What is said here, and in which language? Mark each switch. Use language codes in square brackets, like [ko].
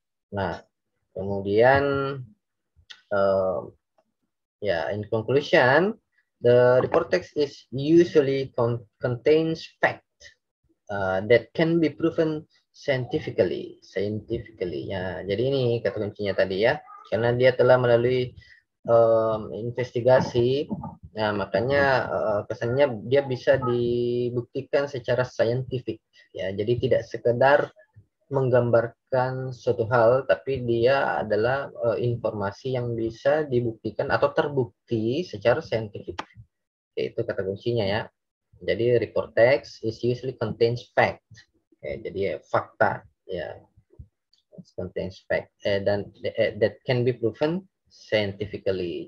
[id] Nah, kemudian [en] in conclusion, the report text is usually contains fact that can be proven scientifically. [id] Ya, jadi ini kata kuncinya tadi ya, karena dia telah melalui investigasi, nah makanya kesannya dia bisa dibuktikan secara saintifik ya. Jadi tidak sekedar menggambarkan suatu hal, tapi dia adalah informasi yang bisa dibuktikan atau terbukti secara saintifik. Itu kata kuncinya ya. [en] Jadi report text is usually contains fact. [id] Jadi fakta ya. [en] Contains fact dan that can be proven scientifically.